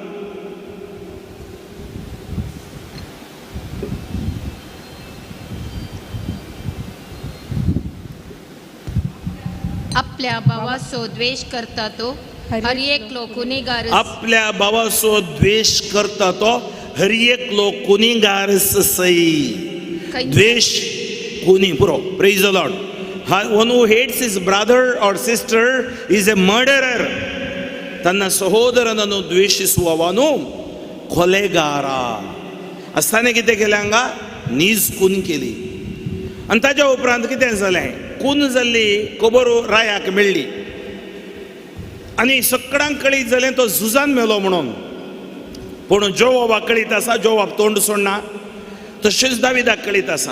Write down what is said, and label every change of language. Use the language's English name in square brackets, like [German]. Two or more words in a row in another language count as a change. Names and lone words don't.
[Konkani] आपल्या भावाचो द्वेष करता तो हर एक लोक गुन्हेगार आपल्या भावाचो द्वेष करता तो हर एक लोक गुन्हेगार सई. द्वेष कुनी पुरो. [English] Praise the Lord. One who hates his brother or sister is a murderer. [Kannada] ತನ್ನ ಸಹೋದರನನ್ನು ದ್ವೇಷಿಸುವವನು ಕೊಲೆಗಾರ. [Konkani] असताना कितें केलें हांगा नीज खून केली आनी ताच्या उपरांत कितें जालें खून जाल्ली खबर रायाक मेळ्ळी आनी सगळ्यांक कळीत जालें तो झुजान मेलो म्हणून. पूण जोवाबाक कळीत आसा, जोवाब तोंड सोडना. तशेंच दाविदाक कळीत आसा.